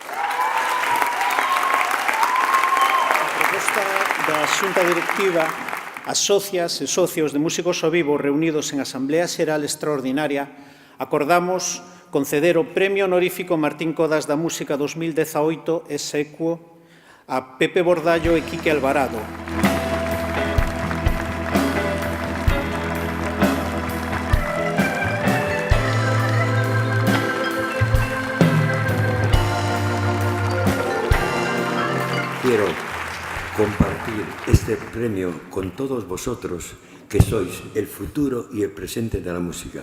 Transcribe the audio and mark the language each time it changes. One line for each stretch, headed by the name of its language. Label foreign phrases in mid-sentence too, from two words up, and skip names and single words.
Galician: Da Xunta Directiva as socias e socios de Músicos ao Vivo reunidos en Asamblea Xeral Extraordinaria, acordamos conceder o Premio Honorífico Martín Codas da Música 2018 exequo a Pepe Bordallo e Quique Alvarado.
Spanish: Quiero compartir este premio con todos vosotros, que sois el futuro y el presente de la música.